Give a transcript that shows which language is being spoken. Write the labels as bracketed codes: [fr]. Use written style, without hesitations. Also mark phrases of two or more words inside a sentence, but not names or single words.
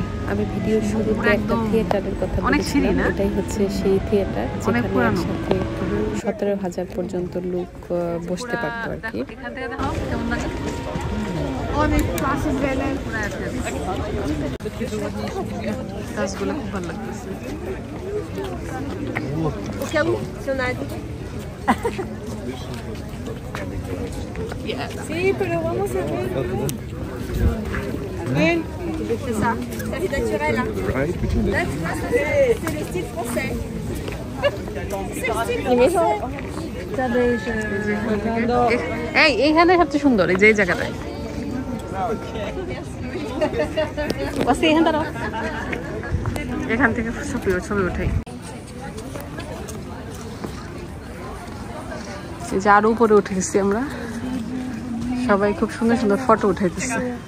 [bn] আমি ভিডিওর শুরুতে একটা থিয়েটারের কথা বলেছিলাম, এটাই হচ্ছে সেই থিয়েটার যেখানে একসাথে 17,000 পর্যন্ত লোক বসতে পারতো আর কি। গাছগুলো খুব ভালো লাগতেছে। [es] Sí, pero vamos a ver. [fr] Bien. C'est ça. C'est naturel. C'est le style français. C'est le style français. [bn] এইখানে সবচেয়ে সুন্দর। এই যে এই জায়গাটায় এখান থেকে ছবি উঠাই। এই যে আরো উপরে উঠে গেছি আমরা। সবাই খুব সুন্দর সুন্দর ফটো উঠাইতেছে।